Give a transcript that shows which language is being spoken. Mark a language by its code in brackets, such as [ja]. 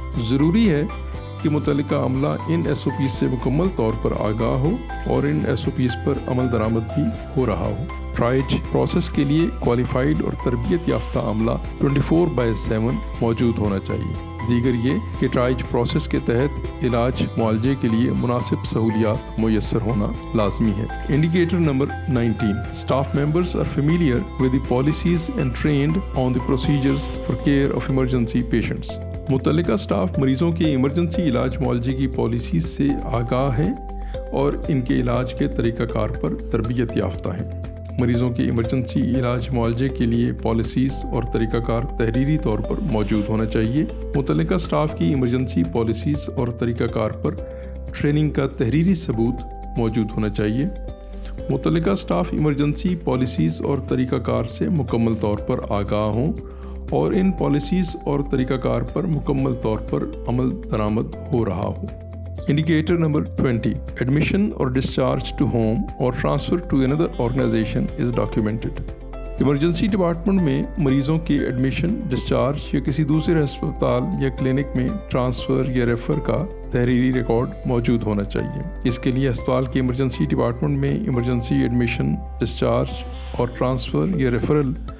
[ur] ضروری ہے کہ متعلقہ عملہ ان SOPs سے مکمل طور پر آگاہ ہو اور ان SOPs پر عمل درآمد بھی ہو رہا ہو۔ ٹرائیج پروسیس کے لیے کوالیفائڈ اور تربیت یافتہ عملہ 24/7 موجود ہونا چاہیے۔ دیگر یہ کہ ٹرائیج پروسیس کے تحت علاج معالجے کے لیے مناسب سہولیات میسر ہونا لازمی ہے۔ Indicator number 19. [en] Staff members are familiar with the policies and trained on the procedures for care of emergency patients. [ur] متعلقہ سٹاف مریضوں کے ایمرجنسی علاج معالجے کی پالیسیز سے آگاہ ہیں اور ان کے علاج کے طریقہ کار پر تربیت یافتہ ہیں۔ مریضوں کے ایمرجنسی علاج معالجے کے لیے پالیسیز اور طریقہ کار تحریری طور پر موجود ہونا چاہیے۔ متعلقہ سٹاف کی ایمرجنسی پالیسیز اور طریقہ کار پر ٹریننگ کا تحریری ثبوت موجود ہونا چاہیے۔ متعلقہ سٹاف ایمرجنسی پالیسیز اور طریقہ کار سے مکمل طور پر آگاہ ہوں اور ان پالیسیز اور طریقہ کار پر مکمل طور پر عمل درآمد ہو رہا ہو۔ Indicator number 20. [en] Admission or discharge to home or transfer to another organization is documented. [ur] Emergency department میں مریضوں کے ایڈمیشن، ڈسچارج یا کسی دوسرے ہسپتال یا کلینک میں ٹرانسفر یا ریفر کا تحریری ریکارڈ موجود ہونا چاہیے۔ اس کے لیے ہسپتال کے ایمرجنسی ڈپارٹمنٹ میں ایمرجنسی ایڈمیشن، ڈسچارج اور ٹرانسفر یا ریفرل